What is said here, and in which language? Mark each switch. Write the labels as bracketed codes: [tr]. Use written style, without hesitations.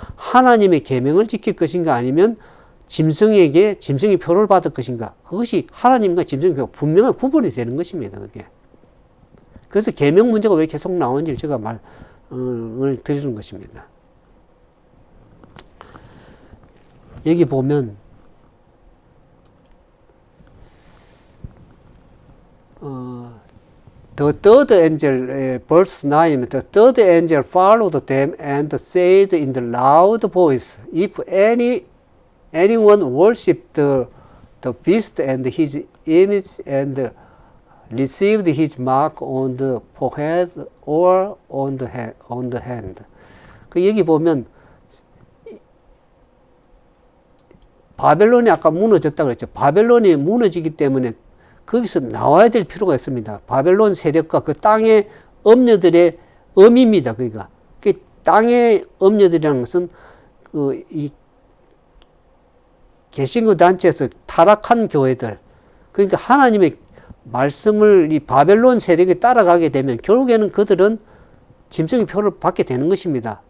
[ko] 하나님의 계명을 지킬 것인가 아니면 짐승에게 짐승의 표를 받을 것인가. 그것이 하나님과 짐승의 표 분명한 구분이 되는 것입니다. 그게. 그래서 계명 문제가 왜 계속 나오는지 제가 말을 드리는 것입니다. 여기 보면 [en] The third angel, verse 9, the third angel followed them and said in the loud voice, if anyone worshipped the beast and his image and received his mark on the forehead or on the hand. [ko] 그 여기 보면 바벨론이 아까 무너졌다고 그랬죠. 바벨론이 무너지기 때문에 거기서 나와야 될 필요가 있습니다. 바벨론 세력과 그 땅의 엄녀들의 엄입니다. 그러니까 그 땅의 엄녀들이라는 것은 이 개신교 단체에서 타락한 교회들, 그러니까 하나님의 말씀을 이 바벨론 세력에 따라가게 되면 결국에는 그들은 짐승의 표를 받게 되는 것입니다.